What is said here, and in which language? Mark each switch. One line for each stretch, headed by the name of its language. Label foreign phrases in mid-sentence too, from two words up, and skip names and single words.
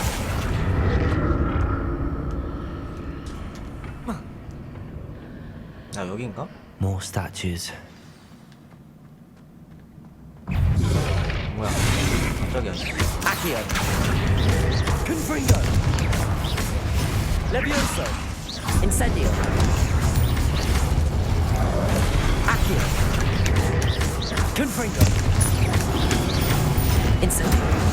Korean: 아 여긴가?
English: More statues.
Korean: 뭐야 깜짝이야.
Latin: Accio! Confringo! Levioso! Incendio! Accio! Confringo! Incendio!